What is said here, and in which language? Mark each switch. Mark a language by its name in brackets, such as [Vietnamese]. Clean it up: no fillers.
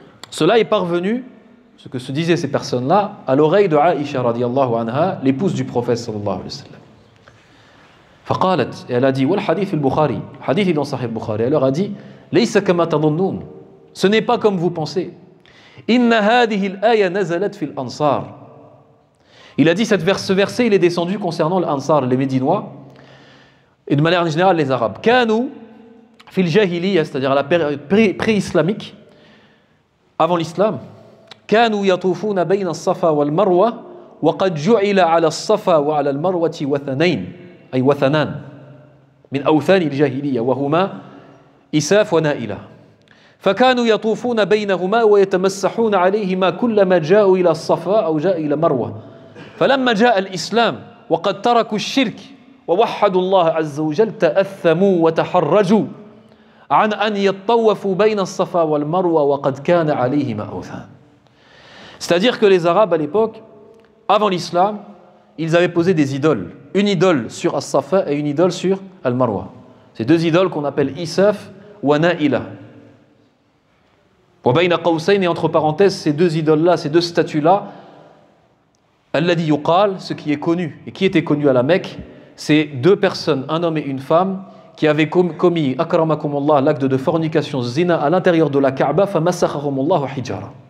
[French] Cela est parvenu, ce que se disaient ces personnes-là, à l'oreille de Aïcha radiyallahu anha, l'épouse du prophète sallallahu alayhi wa sallam. [Arabic] فقالت, [French] et elle a dit, [Arabic] والحديث البخاري, [French] hadith dans Sahih Bukhari, elle leur a dit, [Arabic] ليس كما تظنون, [French] ce n'est pas comme vous pensez. [Arabic] إن هذه الآية نزلت في الأنصار. [French] Il a dit, ce verset, il est descendu concernant l'Ansar, les Médinois, et de manière générale les Arabes. [Arabic] كانوا في الجاهلية, [French] c'est-à-dire à la période pré-islamique, avant l'islam, [Arabic] كانوا يطوفون بين الصفا والمروة وقد جعل على الصفا وعلى المروة وثنين, أي وثنان من أوثان الجاهلية وهما إساف ونائلة. فكانوا يطوفون بينهما ويتمسحون عليهما كلما جاءوا إلى الصفا أو جاء إلى مروة. فلما جاء الإسلام وقد تركوا الشرك ووحدوا الله عز وجل تأثموا وتحرجوا عن أن يطوفوا بين الصفا والمروة وقد كان عليهما أوثان. [French] C'est-à-dire que les Arabes à l'époque, avant l'islam, ils avaient posé des idoles. Une idole sur As-Safa et une idole sur Al-Marwa. Ces deux idoles qu'on appelle Isaf ou Na'ila. [Arabic] Wa bayna qawsayn, [French] et entre parenthèses, ces deux idoles-là, ces deux statues-là, [Arabic] alladhi yuqal, [French] ce qui est connu, et qui était connu à la Mecque, c'est deux personnes, un homme et une femme, qui avaient commis, akramakumullah, l'acte de fornication, zina, à l'intérieur de la Kaaba, [Arabic] famasakhahumullahu hijara.